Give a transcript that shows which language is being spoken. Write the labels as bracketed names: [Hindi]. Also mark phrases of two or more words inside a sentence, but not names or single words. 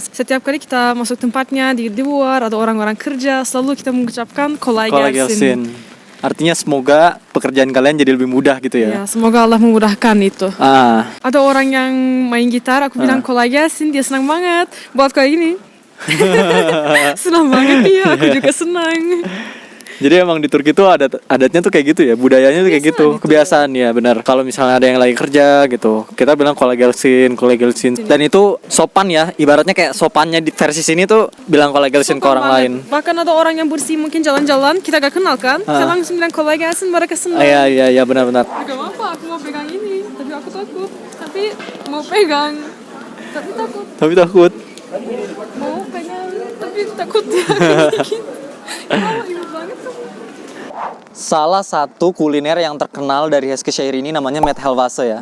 [Indonesian] Setiap kali kita masuk tempatnya di luar ada orang-orang kerja, selalu kita mengucapkan kolay Kolay gelsin. gelsin. Artinya semoga pekerjaan kalian jadi lebih mudah gitu ya. Ya, semoga Allah memudahkan itu. Ah, Ada orang yang main gitar, aku bilang [Turkish] kolay gelsin, [Indonesian] dia senang banget. Buat kayak gini. Senang banget dia, aku juga senang. Jadi emang di Turki tuh adatnya tuh kayak gitu ya, budayanya tuh kayak gitu, kebiasaan ya benar. Kalau misalnya ada yang lagi kerja gitu, kita bilang [Turkish] kolay gelsin. [Indonesian] Dan itu sopan ya, ibaratnya kayak sopannya di versi sini tuh bilang [Turkish] kolay gelsin [Indonesian] ke orang lain. Bahkan ada orang yang bersih mungkin jalan-jalan, kita gak kenal kan? Kita langsung bilang [Turkish] kolay gelsin, [Indonesian] mereka senang. Iya benar-benar. Gak apa-apa, aku mau pegang ini, tapi aku takut. Tapi mau pegang, tapi takut. Mau pegang, tapi takut dikit. Kenapa ibu banget kamu? Salah satu kuliner yang terkenal dari Eskişehir ini namanya [Turkish] met helvası [Indonesian] ya.